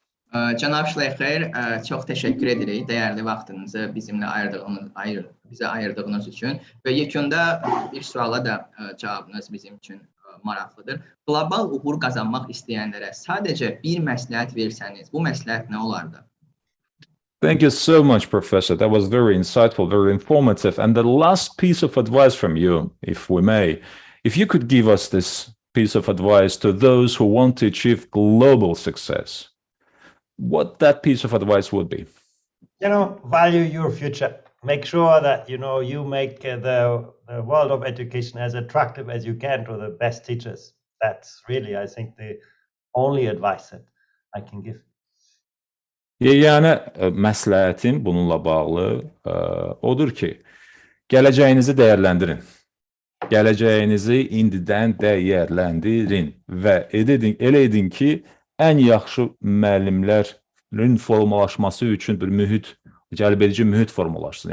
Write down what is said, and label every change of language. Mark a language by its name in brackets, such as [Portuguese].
[Azerbaijani] Cənab Şleyxer, çox təşəkkür edirik dəyərli vaxtınızı bizə ayırdığınız üçün və yekunda bir suala da cavabınız bizim üçün maraqlıdır. Qlobal uğur qazanmaq istəyənlərə sadəcə bir məsləhət versəniz, bu məsləhət nə olardı? [English] Thank you so much, Professor. That was very insightful, very informative. And the last piece of advice from you, if we may, if you could give us this piece of advice to those who want to achieve global success, what that piece of advice would be? Value your future. Make sure that, you make the world of education as attractive as you can to the best teachers. That's really, I think, the only advice that I can give. [Azerbaijani] Yəni, məsləhətim bununla bağlı odur ki, gələcəyinizi dəyərləndirin. Gələcəyinizi indidən dəyərləndirin və elə edin ki, ən yaxşı müəllimlərin formalaşması üçün bir mühit, cəlbedici mühit formalaşsın.